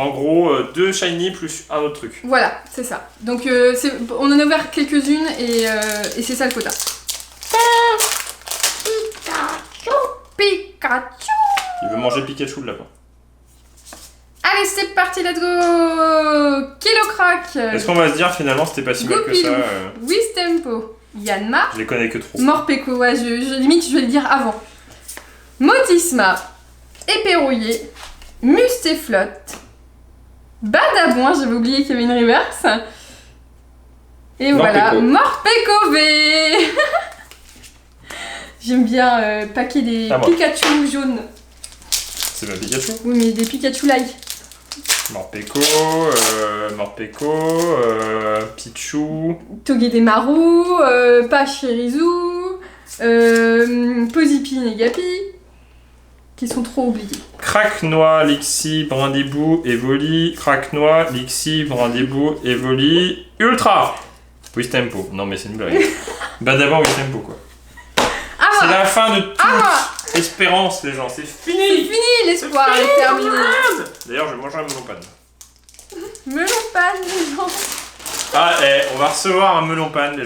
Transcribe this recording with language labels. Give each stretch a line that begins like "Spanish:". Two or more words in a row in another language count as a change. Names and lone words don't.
French: en gros, 2 shiny plus un autre truc. Voilà, c'est ça. Donc on en a ouvert quelques-unes et c'est ça le quota. Pikachu. Il veut manger Pikachu de lapin. Allez, c'est parti,
English: let's go.
French: Kilocrack. Est-ce qu'on va se dire finalement c'était pas si mal que ça Wistempo. Yanma. Je les connais que trop. Morpeko, ouais, limite je vais le dire avant. Motisma. Éperrouillé. Mustéflotte. Badabouin, j'avais oublié qu'il y avait une reverse. Et voilà, Morpeko V. J'aime bien paquer des Pikachu jaunes. C'est pas Pikachu. Oui, mais des Pikachu like. Morpeko, Pichu. Togedemaru, Pachirisu, Pozipi Negapi, qui sont trop oubliés. Craquenois, Lixi, Brindibou, Evoli. Craquenois, Lixi, Brindibou, Evoli. Ultra Wistempo. Non mais c'est une blague. Bah d'abord Wistempo quoi. Ah, C'est la fin de toute espérance les gens, c'est c'est fini. fini, l'espoir est terminé. D'ailleurs je mangerai un melon pan. Melon pan, les gens. Ah on va recevoir un melon pan les gens.